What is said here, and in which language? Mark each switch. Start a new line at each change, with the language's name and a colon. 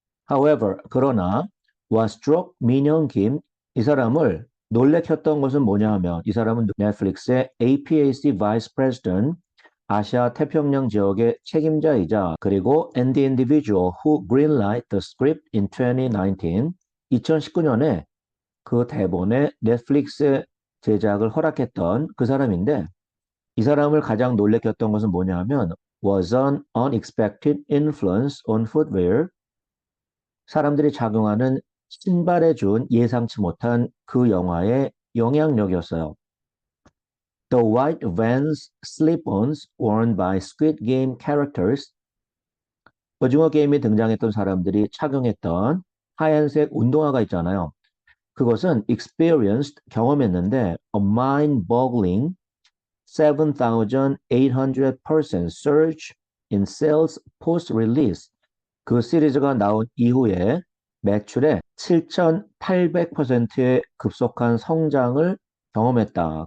English: however,
Korean: 그러나
English: what struck
Korean: 민영 김, 이 사람을 놀래켰던 것은 뭐냐 하면 이 사람은 넷플릭스의 APAC Vice President, 아시아 태평양 지역의 책임자이자 그리고
English: and the individual who greenlight the script in 2019,
Korean: 2019년에 그 대본에 넷플릭스 제작을 허락했던 그 사람인데 이 사람을 가장 놀래켰던 것은 뭐냐 하면
English: was an unexpected influence on footwear,
Korean: 사람들이 작용하는 신발에 준 예상치 못한 그 영화의 영향력이었어요.
English: The white Vans slip-ons worn by Squid Game characters,
Korean: 오징어 게임에 등장했던 사람들이 착용했던 하얀색 운동화가 있잖아요. 그것은
English: experienced,
Korean: 경험했는데
English: a mind-boggling 7,800% surge in sales post-release,
Korean: 그 시리즈가 나온 이후에 매출의 7,800%의 급속한 성장을 경험했다.